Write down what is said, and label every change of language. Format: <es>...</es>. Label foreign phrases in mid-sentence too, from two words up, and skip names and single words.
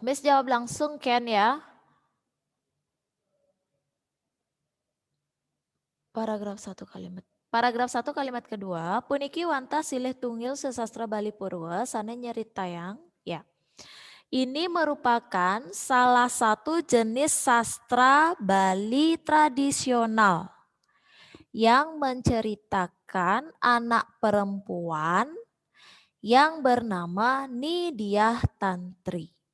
<id>Miss jawab langsung Ken ya. Paragraf 1 kalimat. Paragraf 1 kalimat kedua.</id> <ban>Puniki wanta silih tunggil sesastra Bali Purwa sana nyeritayang.</ban> <id>Ya. Ini merupakan salah satu jenis sastra Bali tradisional yang menceritakan anak perempuan yang bernama Nidiah Tantri.</id>